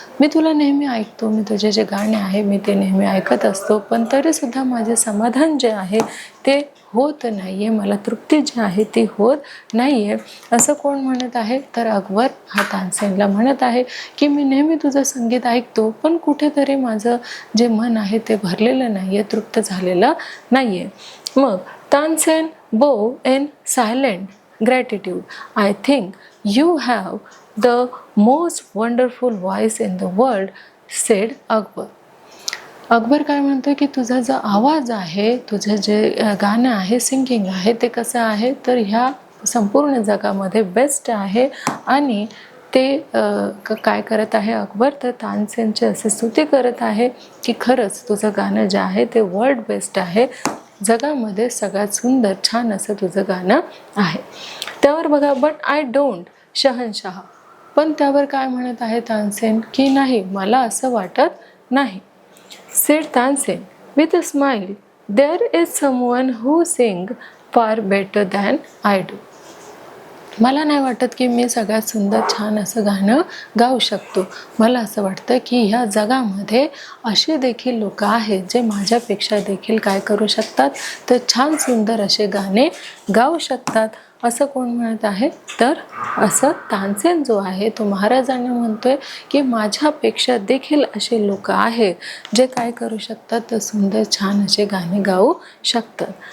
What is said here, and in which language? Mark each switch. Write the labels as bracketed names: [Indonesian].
[Marathi] मी तुला नेहमी ऐकतो, मी तुझे जे गाणे आहे मी ते नेहमी ऐकत असतो, पण तरीसुद्धा माझे समाधान जे आहे ते होत नाही आहे, मला तृप्ती जी आहे ती होत नाही आहे. असं कोण म्हणत आहे, तर अकबर हा तानसेनला म्हणत आहे की मी नेहमी तुझं संगीत ऐकतो, पण कुठेतरी माझं जे मन आहे ते भरलेलं नाही आहे, तृप्त झालेलं नाही आहे. मग तानसेन [English] Bow in silent gratitude. I think you have the most wonderful voice in the world, said Akbar. [Marathi] Akbar काय म्हणतोय की तुझा जो आवाज आहे, तुझं जे गाणं आहे, सिंगिंग आहे, ते कसं आहे तर ह्या संपूर्ण जगामध्ये बेस्ट आहे. आणि ते काय करत आहे अकबर, तर तानसेनची असे स्तुती करत आहे की खरंच तुझं गाणं जे आहे ते वर्ल्ड बेस्ट आहे, जगामध्ये सगळ्यात सुंदर छान असं तुझं गाणं आहे. त्यावर बघा, [English] but I don't शहनशाह, [Marathi] पण त्यावर काय म्हणत आहे तानसेन की नाही, मला असं वाटत नाही. [English] Said Tansen with a smile, there is someone who sings far better than I do. [Marathi] मला नाही वाटत की मी सगळ्यात सुंदर छान असं गाणं गाऊ शकतो. मला असं वाटतं की ह्या जगामध्ये असे देखील लोक आहेत जे माझ्यापेक्षा देखील काय करू शकतात, तर छान सुंदर असे गाणे गाऊ शकतात. असं कोण म्हणत आहे, तर असं तानसेन जो आहे तो महाराजांना म्हणतोय की माझ्यापेक्षा देखील असे लोक आहेत जे काय करू शकतात, तर सुंदर छान असे गाणे गाऊ शकतात.